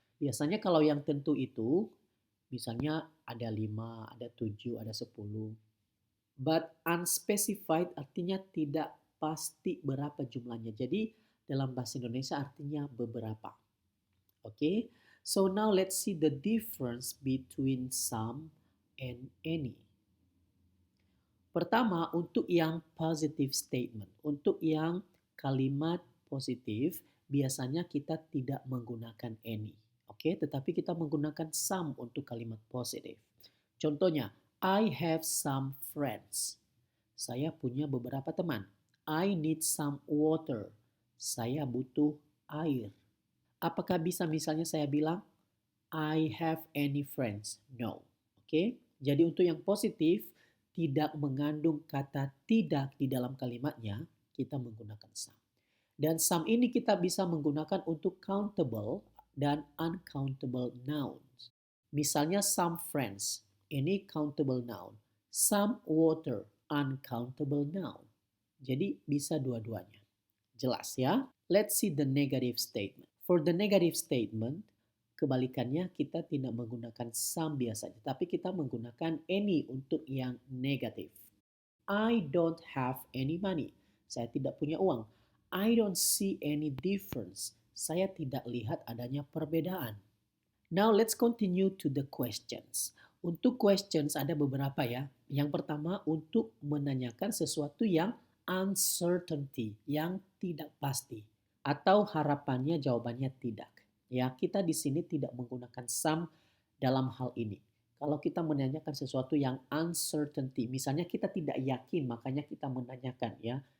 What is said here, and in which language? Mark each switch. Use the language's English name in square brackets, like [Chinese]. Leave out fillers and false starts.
[Indonesian] Biasanya kalau yang tentu itu misalnya ada 5, ada 7, ada 10. But unspecified artinya tidak pasti berapa jumlahnya. Jadi dalam bahasa Indonesia artinya beberapa. Okay? [English] So now let's see the difference between some and any. [Indonesian] Pertama, untuk yang positive statement, untuk yang kalimat positif, biasanya kita tidak menggunakan any. Oke, tetapi kita menggunakan some untuk kalimat positif. Contohnya, [English] I have some friends. [Indonesian] Saya punya beberapa teman. [English] I need some water. [Indonesian] Saya butuh air. Apakah bisa misalnya saya bilang, [English] I have any friends? No. [Indonesian] Oke, jadi untuk yang positif, tidak mengandung kata tidak di dalam kalimatnya, kita menggunakan some. Dan some ini kita bisa menggunakan untuk countable dan uncountable nouns. Misalnya some friends, ini countable noun. Some water, uncountable noun. Jadi bisa dua-duanya. Jelas ya? [English] Let's see the negative statement. For the negative statement, [Indonesian] kebalikannya kita tidak menggunakan some biasanya, tapi kita menggunakan any untuk yang negatif. [English] I don't have any money. [Indonesian] Saya tidak punya uang. [English] I don't see any difference. [Indonesian] Saya tidak lihat adanya perbedaan. [English] Now let's continue to the questions. [Indonesian] Untuk questions ada beberapa ya. Yang pertama untuk menanyakan sesuatu yang uncertainty, yang tidak pasti. Atau harapannya jawabannya tidak. Ya, kita di sini tidak menggunakan some dalam hal ini. Kalau kita menanyakan sesuatu yang uncertainty, misalnya kita tidak yakin, makanya kita menanyakan ya.